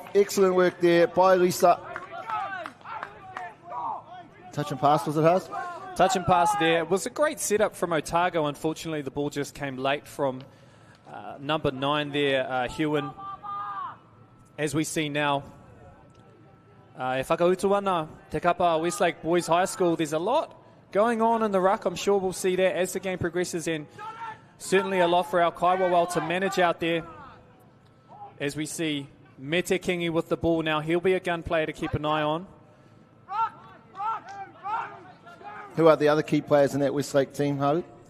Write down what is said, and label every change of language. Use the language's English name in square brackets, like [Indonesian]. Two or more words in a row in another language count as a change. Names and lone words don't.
[English] Excellent work there by Lessa. Touch and pass, was it, Haz? Touch and pass there. It was a great setup from Otago. Unfortunately, the ball just came late from number 9 there, Hewin. As we see now, [Māori] e whakautu ana, te kapa Westlake Boys High School. [English] There's a lot going on in the ruck. I'm sure we'll see that as the game progresses, and certainly a lot for our Kaiwawal to manage out there. As we see Mete Kingi with the ball now. He'll be a gun player to keep an eye on. Who are the other key players in that Westlake team, Harry?